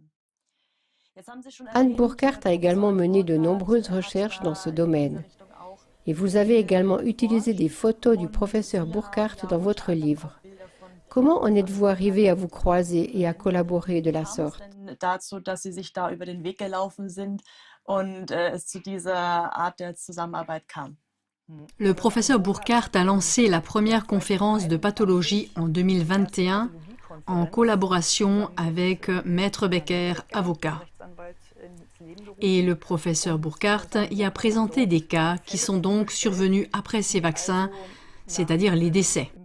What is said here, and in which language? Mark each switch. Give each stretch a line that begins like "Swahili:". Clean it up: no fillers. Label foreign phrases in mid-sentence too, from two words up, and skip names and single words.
French: Anne Burkhardt a également mené de nombreuses recherches dans ce domaine. Et vous avez également utilisé des photos du professeur Burkhardt dans votre livre. Comment en êtes-vous arrivé à vous croiser et à collaborer de la sorte?
German: Dazu, dass Sie sich da über den Weg gelaufen sind und es zu dieser Art der Zusammenarbeit kam.
French: Le professeur Burkhardt a lancé la première conférence de pathologie en 2021 en collaboration avec Maître Becker, avocat. Et le professeur Burkhardt y a présenté des cas qui sont donc survenus après ces vaccins, c'est-à-dire les décès.